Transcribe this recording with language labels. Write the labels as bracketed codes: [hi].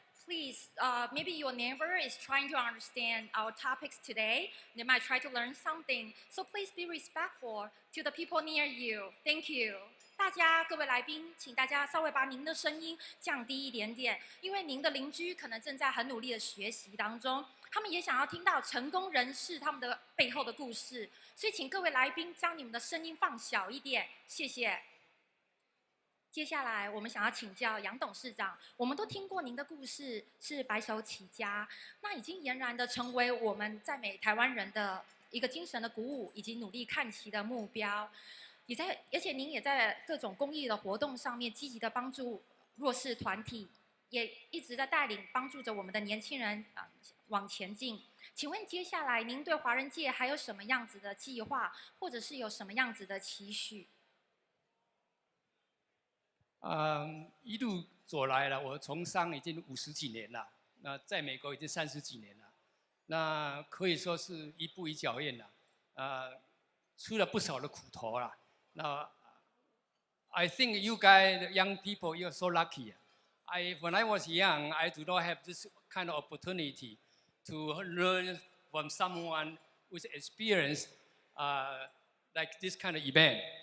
[en] Please, maybe your neighbor is trying to understand our topics today. They might try to learn something. So please be respectful to the people near you. Thank you. [zh] 大家各位来宾，请大家稍微把您的声音降低一点点，因为您的邻居可能正在很努力的学习当中，他们也想要听到成功人士他们的背后的故事，所以请各位来宾将你们的声音放小一点，谢谢。接下来，我们想要请教杨董事长，我们都听过您的故事是白手起家，那已经俨然的成为我们在台湾人的一个精神的鼓舞，以及努力看齐的目标。而且您也在各种公益的活动上面积极的帮助弱势团体，也一直在带领帮助着我们的年轻人往前进。请问接下来您对华人界还有什么样子的计划，或者是有什么样子的期许？一路走来了，我从商已经50几年了，那在美国已经30几年了，那可以说是一步一脚印了，吃了不少的苦头了。那 [en] I think you guys, young people, you're so lucky. When I was young, I do not have this kind of opportunity to learn from someone with experience like this kind of event.